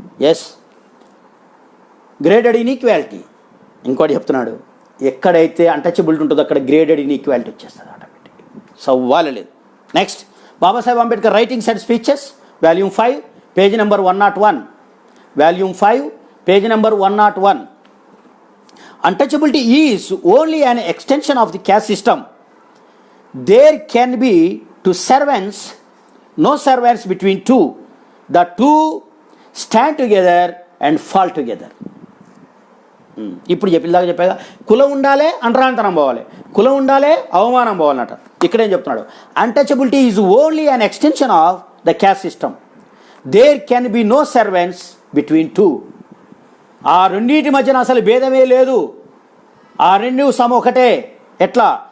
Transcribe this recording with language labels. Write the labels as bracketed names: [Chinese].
[Telugu] Yes, graded inequality. ఇంకోటి చెప్తున్నాడు, ఎక్కడైతే అన్టచబిలిటీ ఉంటుందో అక్కడ గ్రేడెడ్ ఇన్ఈక్వాలిటీ వచ్చేస్తుంది ఆటోమేటిక్, సవ్వాలి లేదు. [English] Next, Babasaheb Ambedkar writings and speeches, volume 5, page number 101. Volume 5, page number 101. Untouchability is only an extension of the caste system. There can be two servants, no servants between two. The two stand together and fall together. [Telugu] ఇప్పుడు చెప్పేదాకా చెప్పాక కులం ఉండాలి, అంటరానితనం పోవాలి, కులం ఉండాలి, అవమానం పోవాలన్నట. ఇక్కడేం చెప్తున్నాడు, [English] Untouchability is only an extension of the caste system. There can be no servants between two. [Telugu] ఆ రెండింటి మధ్యన అసలు భేదమే లేదు, ఆ రెండు ఒకటే. ఎట్లా?